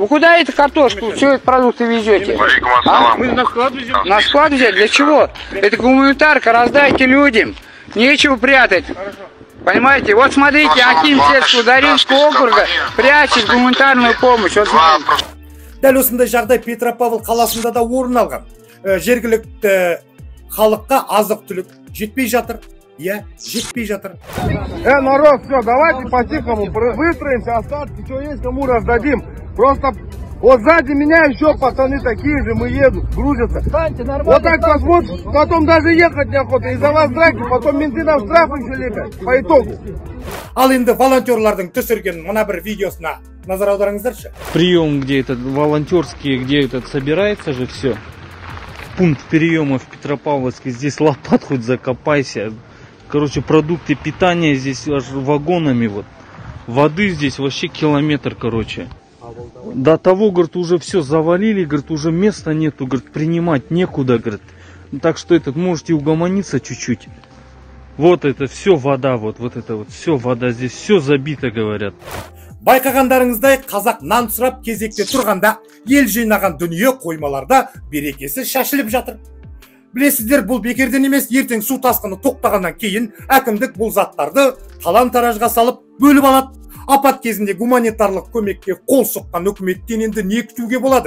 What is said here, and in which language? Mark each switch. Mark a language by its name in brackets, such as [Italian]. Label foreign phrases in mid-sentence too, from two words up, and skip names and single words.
[Russian] Вы куда эту картошку, все эти продукты везете? А? Мы на склад везем. На склад взять? Для чего? Это гуманитарка, раздайте людям. Нечего прятать. Понимаете? Вот смотрите, Аким Сельского Даринского округа прячет гуманитарную помощь. Вот смотрите. [Kazakh] Дәл осындай жағдай Петропавл қаласында да орын алған. Жергілікті халыққа азық-түлік жетпей жатыр. Я жетпей жатыр. [Russian] Народ, все, давайте по-тихому выстроимся, остатки, что есть, кому раздадим. Просто вот сзади меня еще пацаны такие же, мы едут, грузятся. Вот так посмотришь, потом даже ехать неохота, из-за вас драки, потом менты нам штрафы еще лепят, по итогу. [Kazakh] Ал енді волонтерлардың түсірген мына бір видеосына назар аударыңыздаршы. [Russian] Прием, где этот волонтерский, где этот собирается же все. Пункт приема в Петропавловске, здесь лопат хоть закопайся. Короче, продукты питания здесь аж вагонами вот. Воды здесь вообще километр, короче. До того, говорит, уже все завалили, говорит, уже места нету, говорит, принимать некуда, говорит. Так что этот, можете угомониться чуть-чуть. Вот это все вода, вот это вот, все вода, здесь все забито, говорят. [Kazakh] Байқағандарыңыздай, қазақ нан сұрап кезекте тұрғанда, ел жинаған дүние қоймаларда берекесі шашылып жатыр. Білесіздер, бұл бекерден емес, ертең су тасқыны тоқтағаннан кейін әкімдік бұл заттарды талан-таражға салып бөліп алады. Апат кезінде гуманитарлық көмекке қол соққан үкіметтен енді не күтуге болады?